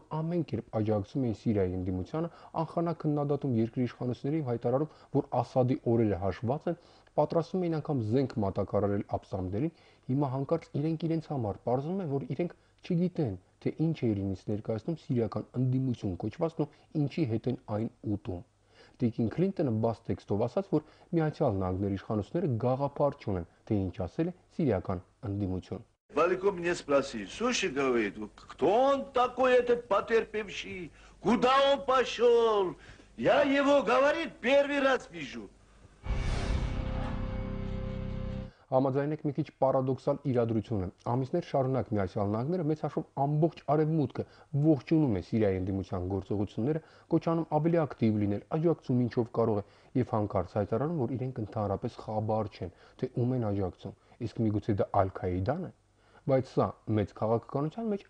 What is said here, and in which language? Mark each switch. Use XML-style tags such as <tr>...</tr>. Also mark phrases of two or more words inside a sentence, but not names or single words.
<hy>ամեն կերպ աջակցում էին Սիրիայի ընդդիմությանը, անխանակ քննադատում երկրի իշխանությունների եւ հայտարարում, որ Ասադի օրերը հաշված են, պատրաստում էին անգամ զենք մատակարարել աբսամներին, հիմա հանկարծ իրենց համար պարզվում է, որ իրենք չգիտեն, թե ինչ է իրենից ներկայացնում սիրիական ընդդիմություն կոչվածն ու ինչի հետ են այն ուտում։ Տիկին Քլինտոնը բաց տեքստով ասաց, որ Միացյալ Նահանգների իշխանությունները գաղափար չունեն, թե ինչ ասել է սիրիական ընդդիմություն։</hy> <ru>Далеко мне спросили, слушай, говорит, кто он такой, этот потерпевший, куда он пошел? Я его, говорит, первый раз вижу.</ru> <hy>Համաձայն եք մի քիչ պարադոքսալ իրադրություն է։ Ամիսներ շարունակ Միացյալ Նահանգները մեծ հաշվով ամբողջ արևմուտքը ողջունում է Սիրիայի ընդդիմության գործողությունները, կոչանում ավելի ակտիվ լինել, աջակցում ինչով կարող է եւ հանկարծ հայտարարում, որ իրենք ընդհանրապես խաբար չեն, թե ում են աջակցում։ Իսկ միգուցե դա Ալ-Քաիդան է։ Բայց սա մեծ քաղաքականության մեջ,</hy>